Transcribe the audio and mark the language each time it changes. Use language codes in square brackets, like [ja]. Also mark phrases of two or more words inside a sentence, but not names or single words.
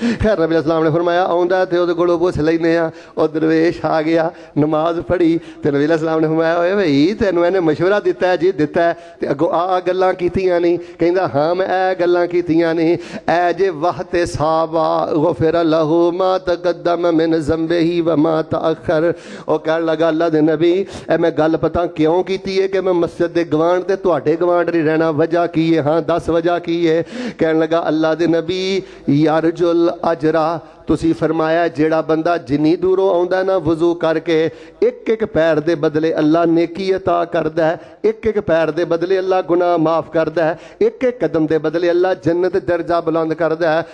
[pa] ਖ਼ੈਰ ਨਬੀ ਅਲੈਹਿੱਸਲਾਮ ਨੇ ਫ਼ਰਮਾਇਆ ਆਉਂਦਾ ਤੇ ਓਹਦੇ ਕੋਲੋਂ ਪੁੱਛ ਲੈਣੇ ਆ। ਔਰ ਦਰਵੇਸ਼ ਆ ਗਿਆ, ਨਮਾਜ਼ ਪੜ੍ਹੀ ਤੇ ਨਬੀ ਅਲੈਹਿੱਸਲਾਮ ਨੇ ਫ਼ਰਮਾਇਆ ਓਏ ਭਾਈ ਤੈਨੂੰ ਇਹਨੇ ਮਸ਼ਵਰਾ ਦਿੱਤਾ ਹੈ ਜੀ, ਦਿੱਤਾ ਹੈ ਤੇ ਅੱਗੋਂ ਆ ਗੱਲਾਂ ਕੀਤੀਆਂ ਨਹੀਂ। ਕਹਿੰਦਾ ਹਾਂ ਮੈਂ ਏ ਗੱਲਾਂ ਕੀਤੀਆਂ ਨਹੀਂ। ਏ ਜੇ ਵਹਤੇ ਸਾਹਬਾ [ar] غفر له ما تقدم من ذنبه وما تأخر. [pa] ਓ ਕਹਿਣ ਲੱਗਾ ਅੱਲਾਹ ਦੇ ਨਬੀ ਏ ਮੈਂ ਗੱਲ ਪਤਾ ਕਿਉਂ ਕੀਤੀ ਹੈ ਕਿ ਮੈਂ ਮਸਜਿਦ ਦੇ ਗੁਆਂਢ ਤੇ ਤੁਹਾਡੇ ਗੁਆਂਢ ਨਹੀਂ ਰਹਿਣਾ, ਵਜ੍ਹਾ ਕੀ ਹੈ? ਹਾਂ ਦੱਸ ਵਜ੍ਹਾ ਕੀ ਹੈ। ਕਹਿਣ ਲੱਗਾ ਅੱਲਾਹ ਦੇ ਨਬੀ ਯਾਰਜੁਲ ਅਜਰਾ, ਤੁਸੀਂ ਫ਼ਰਮਾਇਆ ਜੇੜ੍ਹਾ ਬੰਦਾ ਜਿੰਨੀ ਦੂਰੋਂ ਆਉਂਦਾ ਨਾ ਵਜ਼ੂ ਕਰਕੇ ਇਕ ਇਕ ਪੈਰ ਦੇ ਬਦਲੇ ਅੱਲਾਹ ਨੇਕੀ ਅਤਾ ਕਰਦਾ ਹੈ, ਇਕ ਇਕ ਪੈਰ ਦੇ ਬਦਲੇ ਅੱਲਾਹ ਗੁਨਾਹ ਮਾਫ਼ ਕਰਦਾ ਹੈ, ਇਕ ਇਕ ਕਦਮ ਦੇ ਬਦਲੇ ਅੱਲਾਹ ਜੰਨਤ ਦਰਜਾ ਬੁਲੰਦ ਕਰਦਾ ਹੈ।